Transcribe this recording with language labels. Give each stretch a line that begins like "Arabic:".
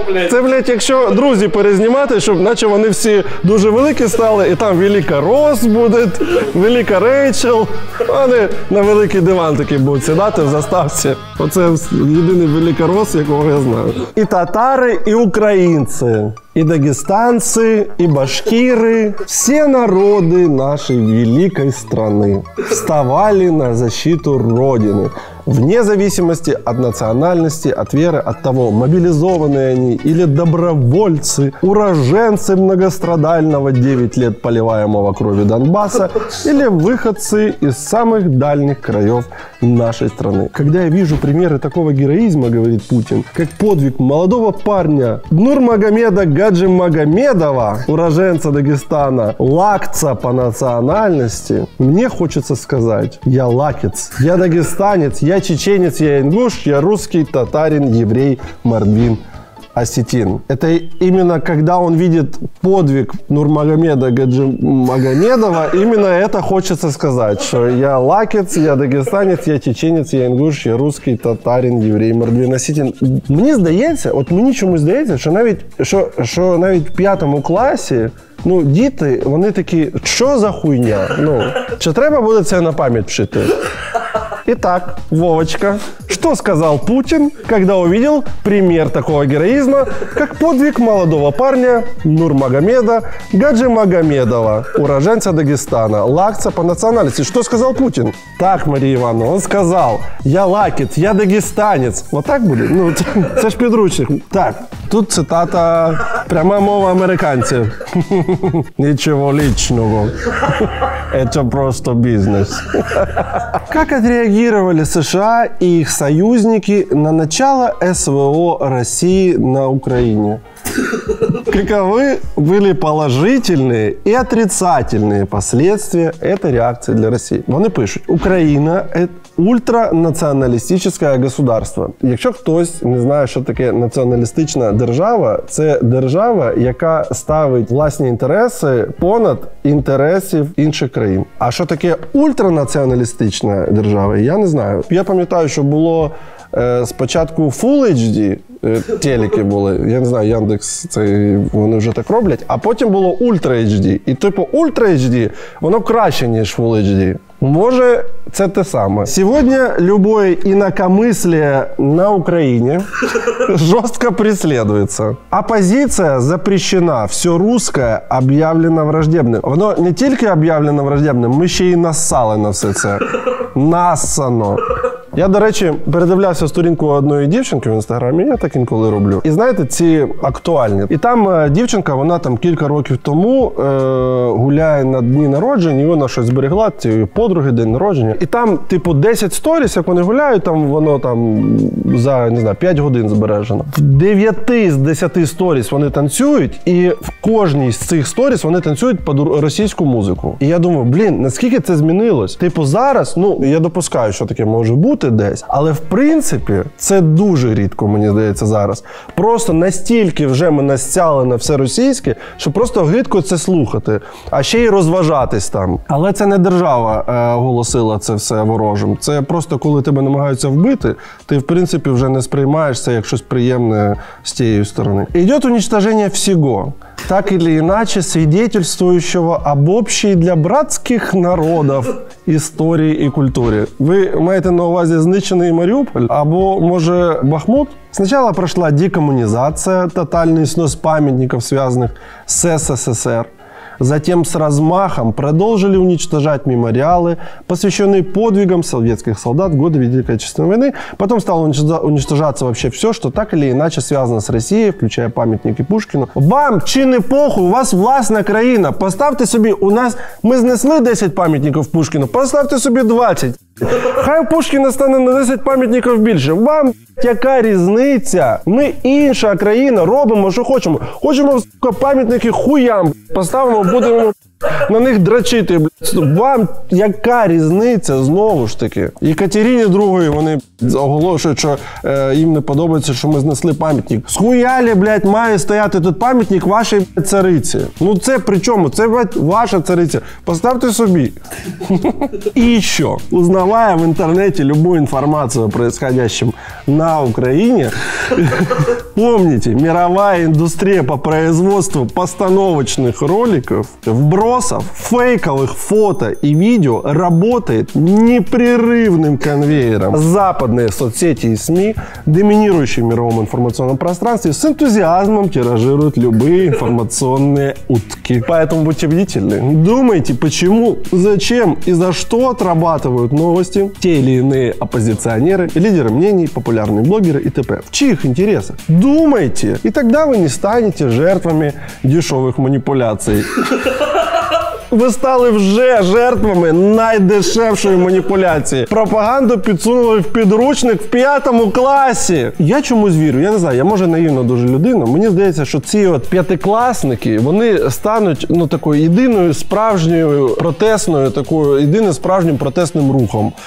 Ukrainian: Це, блядь, якщо друзі перезнімати, щоб наче вони всі дуже великі стали, і там великорос буде, велика Рейчел, вони на великий диван такий будуть сідати в заставці. Оце єдиний великорос, якого я знаю. І татари, і українці.
Russian: И дагестанцы, и башкиры, все народы нашей великой страны вставали на защиту Родины. Вне зависимости от национальности, от веры, от того, мобилизованные они или добровольцы, уроженцы многострадального 9 лет поливаемого кровью Донбасса или выходцы из самых дальних краев нашей страны. Когда я вижу примеры такого героизма, говорит Путин, как подвиг молодого парня Нурмагомеда Гаджимагомедова, уроженца Дагестана, лакца по национальности, мне хочется сказать, я лакец, я дагестанец, я чеченец, я ингуш, я русский, татарин, еврей, мордвин, осетин. Это именно когда он видит подвиг Нурмагомеда Гаджимагомедова, именно это хочется сказать, что я лакец, я дагестанец, я чеченец, я інгуш, я русский, татарин, єврей, мордвин, осетин.
Ukrainian: Мені здається, мені чомусь здається, що навіть в 5 класі діти, вони такі, що за хуйня? Чи треба буде це на пам'ять вчити?
Russian: Итак, Вовочка, Что сказал Путин, когда увидел пример такого героизма, как подвиг молодого парня Нурмагомеда Гаджимагомедова, уроженца Дагестана, лакца по национальности? Что сказал Путин? Так, Мария Ивановна, он сказал: я лакит, я дагестанец. Вот так будет?
Ukrainian: Ну, це ж підручник. Так, тут цитата, пряма мова американців.
Russian: Ничего личного. Это просто бизнес. Как отреагировали США и их союзники на начало СВО России на Украине? Каковы были положительные и отрицательные последствия этой реакции для России?
Ukrainian: Вони пишуть: Україна – ультранаціоналістичне государство. Якщо хтось не знає, що таке націоналістична держава, це держава, яка ставить власні інтереси понад інтересів інших країн. А що таке ультранаціоналістична держава, я не знаю. Я пам'ятаю, що було спочатку Full HD, телеки були, я не знаю, Яндекс, вони вже так роблять, а потім було Ultra HD. І типу Ultra HD, воно краще, ніж Full HD. Може, це те саме.
Russian: Сегодня любое инакомыслие на Украине жестко преследуется. Оппозиция запрещена, все русское объявлено враждебным.
Ukrainian: Воно не тільки об'явлено враждебним, ми ще й нассали на все це. Нассано. Я, до речі, передивлявся сторінку одної дівчинки в інстаграмі, я так інколи роблю. І знаєте, ці актуальні. І там дівчинка, вона там кілька років тому гуляє на дні народження, і вона щось зберегла, цієї подруги, день народження. І там, типу, 10 сторіс, як вони гуляють, там воно там за, не знаю, 5 годин збережено. В 9 з 10 сторіс вони танцюють, і в кожній з цих сторіс вони танцюють під російську музику. І я думаю, блін, наскільки це змінилось? Типу, зараз, ну, я допускаю, що таке може бути десь, але в принципі це дуже рідко, мені здається, зараз. Просто настільки вже ми настяли на все російське, що просто гидко це слухати, а ще й розважатись там. Але це не держава оголосила це все ворожим. Це просто коли тебе намагаються вбити, ти в принципі вже не сприймаєш це як щось приємне з тієї сторони.
Russian: Идет уничтожение всего, так или иначе свидетельствующего об общей для братских народов
Ukrainian: історії і культурі. Ви маєте на увазі знищений Маріуполь? Або, може, Бахмут?
Russian: Сначала прошла декоммунизация, тотальный снос памятников, связанных с СССР. Затем с размахом продолжили уничтожать мемориалы, посвященные подвигам советских солдат в годы Великой Отечественной войны. Потом стало уничтожаться вообще все, что так или иначе связано с Россией, включая памятники Пушкину.
Ukrainian: Вам чи не похуй, у вас власна країна. Поставте собі, у нас, ми знесли 10 пам'ятників Пушкіну, поставте собі 20. Хай у Пушкіна стане на 10 пам'ятників більше. Вам яка різниця? Ми інша країна, робимо, що хочемо. Хочемо пам'ятники хуям, поставимо, будемо на них дрочити. Вам яка різниця, знову ж таки? Єкатерині II вони оголошують, що їм не подобається, що ми знесли пам'ятник. Схуялі, блядь, має стояти тут пам'ятник вашій цариці. Ну це при чому? Це, блядь, ваша цариця. Поставте собі.
Russian: И еще, узнавая в интернете любую информацию о происходящем на Украине, помните, мировая индустрия по производству постановочных роликов, вбросов, фейковых фото и видео работает непрерывным конвейером. Западные соцсети и СМИ, доминирующие в мировом информационном пространстве, с энтузиазмом тиражируют любые информационные утки. Поэтому будьте бдительны. Думайте, почему, зачем и за что отрабатывают новости те или иные оппозиционеры, лидеры мнений, популярные блогеры и т.п. В чьих интересах? Думайте, и тогда вы не станете жертвами дешевых манипуляций.
Ukrainian: Ви стали вже жертвами найдешевшої маніпуляції. Пропаганду підсунули в підручник в 5 класі. Я чомусь вірю, я не знаю, я може наївна дуже людина. Мені здається, що ці от п'ятикласники, вони стануть, ну, такою єдиною справжньою протестною, такою єдиним справжнім протестним рухом.